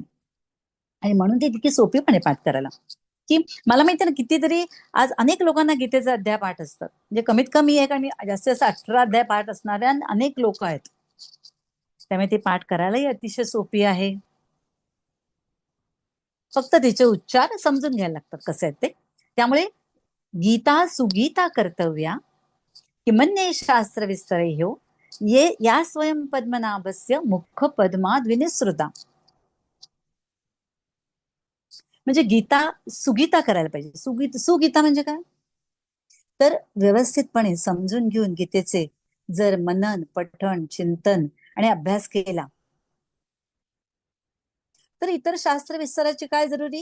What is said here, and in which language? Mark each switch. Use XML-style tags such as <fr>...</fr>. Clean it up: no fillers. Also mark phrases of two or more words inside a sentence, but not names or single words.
<mr>आणि म्हणून ती इतकी सोपीपणे पाठ करायला, की मला माहिती ना, कितीतरी आज अनेक लोकांना गीतेचा अध्याय पाठ असतात. म्हणजे कमीत कमी एक आणि जास्तीत जास्त 18 अध्याय पाठ असणाऱ्या अनेक लोक आहेत. त्यामुळे ती पाठ करायलाही अतिशय सोपी आहे. फक्त तिचे उच्चार समजून घ्यायला लागतात कसे आहेत ते.</mr> <sa>त्यामुळे गीता सुगीता कर्तव्या किमन्ये शास्त्र विस्तरे हो ये या स्वयं पद्मनाभस्य मुख पद्माद विनिसृता.</sa> <mr>म्हणजे गीता सुगीता करायला पाहिजे. सुगीता म्हणजे काय? तर व्यवस्थितपणे समजून घेऊन गीतेचे जर मनन, पठण, चिंतन आणि अभ्यास केला, तर इतर शास्त्र विस्ताराची काय जरुरी?</mr>